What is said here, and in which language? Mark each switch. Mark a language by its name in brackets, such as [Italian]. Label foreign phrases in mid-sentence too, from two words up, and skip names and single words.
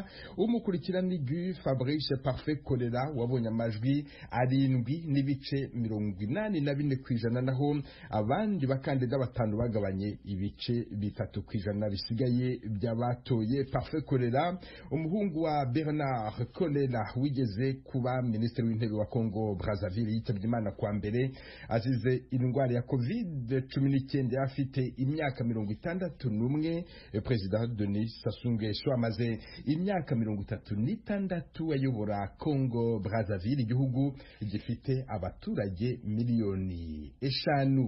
[Kinyarwanda] Umukurikirana Gu Fabrice Parfait Kolera wabonye amajwi 7 n'ibice 84 kw'ijana, naho abandi bakandida 5 bagabanye ibice 3 kw'ijana bisigaye by'abatoye. Parfait Kolera, umuhungu wa Bernard Kolera wigeze kuba minisitiri w'intebe wa Congo Brazzaville, yitabye Imana kwa mbere azize indwara ya COVID-19 afite imyaka 61. Perezida Denis Sassou Nguesso amaze imyaka 36 ayobora Congo Brazzaville, igihugu gifite abaturage miliyoni 5.